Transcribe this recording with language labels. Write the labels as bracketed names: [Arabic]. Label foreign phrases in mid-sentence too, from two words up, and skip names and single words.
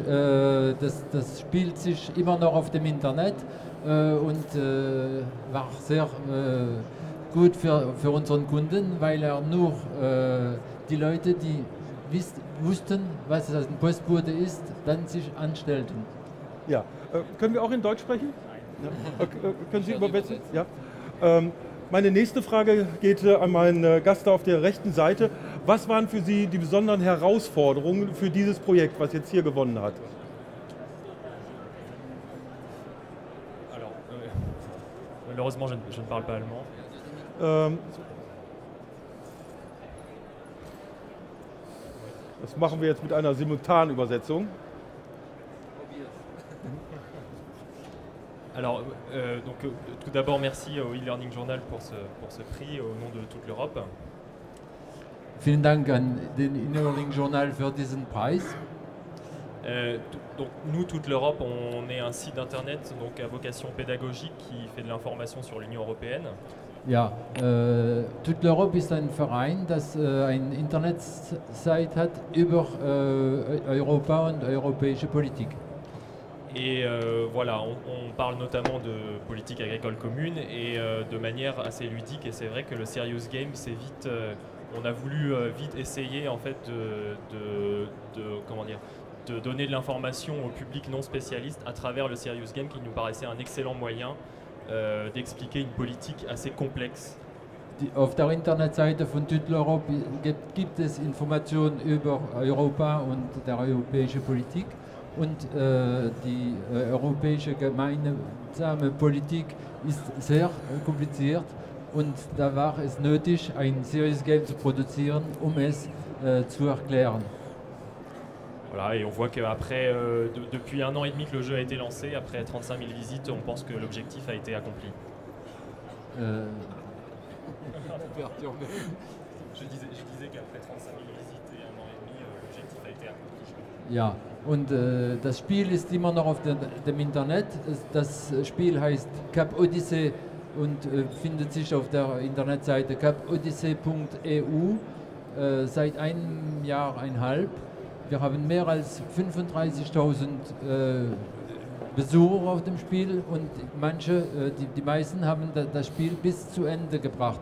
[German] Das spielt sich immer noch auf dem Internet und war sehr gut für unseren Kunden, weil er nur die Leute, die wussten, was ein Postbote ist, dann sich anstellten. Ja, können wir auch in Deutsch sprechen? Ja. Können Sie übersetzen? Ja. Meine nächste Frage geht an meinen Gast auf der rechten Seite. Was waren für Sie die besonderen Herausforderungen für dieses Projekt, was jetzt hier gewonnen hat? [French] Alors, malheureusement, je ne parle pas allemand. [German] Das machen wir jetzt mit einer Simultanübersetzung. [French] Alors, tout d'abord, merci au e-learning journal pour ce prix au nom de toute l'Europe. [German] Vielen Dank an den E-Learning Journal für diesen Preis. [French] Donc, nous, toute l'Europe, on est un site internet donc, à vocation pédagogique qui fait de l'information sur l'Union européenne. [German] Ja, Toute l'Europe ist ein Verein, das eine Internetseite hat über Europa und europäische Politik. [French] Et voilà, on parle notamment de politique agricole commune et de manière assez ludique. Et c'est vrai que le [English] Serious Game, [French] c'est vite, on a voulu vite essayer en fait de donner de l'information au public non spécialiste à travers le [English] Serious Game, [French] qui nous paraissait un excellent moyen d'expliquer une politique assez complexe. [German] Auf der Internetseite von Toute l'Europe gibt es Informationen über Europa und der europäische Politik. Und die europäische gemeinsame Politik ist sehr kompliziert und da war es nötig, ein [English] Serious Game [German] zu produzieren, es zu erklären. [French] Voilà, et on voit qu'après, depuis 1 an et demi que le jeu a été lancé, après 35 000 visites, on pense que l'objectif a été accompli. Je disais qu'après 35 000 visites et 1 an et demi, l'objectif a été accompli. [German] Ja, und das Spiel ist immer noch auf dem Internet. Das Spiel heißt CAP Odyssee und findet sich auf der Internetseite capodyssee.eu seit einem Jahr, eineinhalb. Wir haben mehr als 35.000 Besucher auf dem Spiel und die meisten haben das Spiel bis zu Ende gebracht.